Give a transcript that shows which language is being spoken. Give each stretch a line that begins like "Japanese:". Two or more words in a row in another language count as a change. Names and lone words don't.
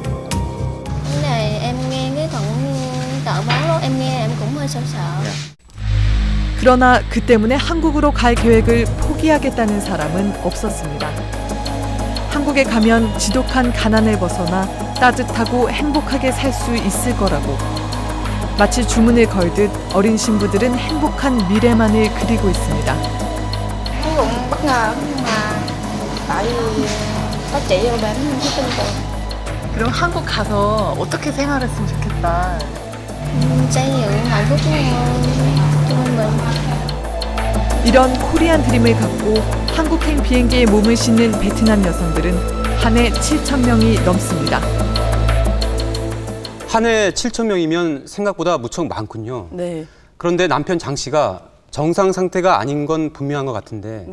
Korean: 그러나 그 때문에 한국으로 갈 계획을 포기하겠다는 사람은 없었습니다. 한국에 가면 지독한 가난을 벗어나 따뜻하고 행복하게 살 수 있을 거라고. 마치 주문을 걸듯 어린 신부들은 행복한 미래만을 그리고 있습니다.
Vietnamese: Cũng bất ngờ nhưng mà tại vì có chị ở bên không tin tưởng.
Korean: 그럼 한국 가서 어떻게 생활했으면 좋겠다.
Vietnamese: Xây dựng hạnh phúc cho mình.
Korean: 이런 코리안 드림을 갖고 한국행 비행기에 몸을 싣는 베트남 여성들은 한 해 7,000명이 넘습니다. 한 해 7,000명이면 생각보다 무척 많군요. 네. 그런데 남편 장 씨가 정상 상태가 아닌 건 분명한 것 같은데